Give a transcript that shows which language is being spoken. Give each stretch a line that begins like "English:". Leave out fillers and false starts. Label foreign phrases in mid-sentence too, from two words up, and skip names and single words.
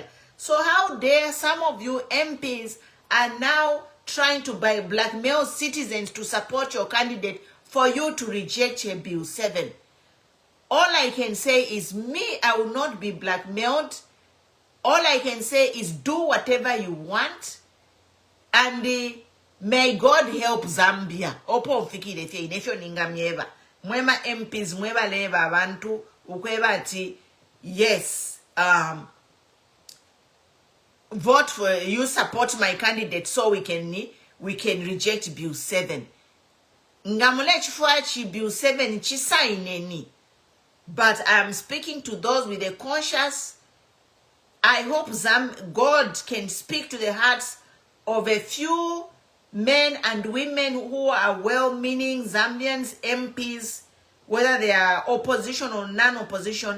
English: So how dare some of you MPs are now trying to blackmail citizens to support your candidate for you to reject a Bill 7. All I can say is me, I will not be blackmailed. All I can say is do whatever you want. And may God help Zambia.
Bemba: Opo mfikile fye inefyo ningamieva. Mwema MPs, mwema leva abantu, ukweba ati,
English: yes, vote for, you support my candidate so we can reject Bill 7.
Bemba: Ngamule chifuachi Bill 7 chisaineni.
English: But I'm speaking to those with a conscience. I hope God can speak to the hearts of a few men and women who are well-meaning Zambians, MPs, whether they are opposition or non-opposition.